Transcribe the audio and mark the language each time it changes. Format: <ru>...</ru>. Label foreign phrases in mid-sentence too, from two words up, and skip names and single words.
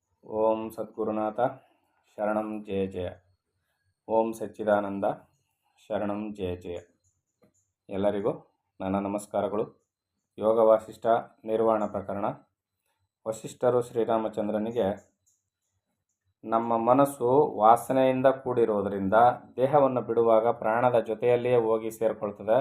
<kn>ಓಂ ಸದ್ಗುರುನಾಥ ಶರಣಂ ಜಯ ಜಯ. ಓಂ ಸಚ್ಚಿದಾನಂದ ಶರಣಂ ಜಯ ಜಯ. ಎಲ್ಲರಿಗೂ ನನ್ನ ನಮಸ್ಕಾರಗಳು. ಯೋಗ ವಾಸಿಷ್ಠ ನಿರ್ವಾಣ ಪ್ರಕರಣ. ವಸಿಷ್ಠರು ಶ್ರೀರಾಮಚಂದ್ರನಿಗೆ, ನಮ್ಮ ಮನಸ್ಸು ವಾಸನೆಯಿಂದ ಕೂಡಿರುವುದರಿಂದ ದೇಹವನ್ನು ಬಿಡುವಾಗ ಪ್ರಾಣದ ಜೊತೆಯಲ್ಲಿಯೇ ಹೋಗಿ ಸೇರಿಕೊಳ್ತದೆ.</kn>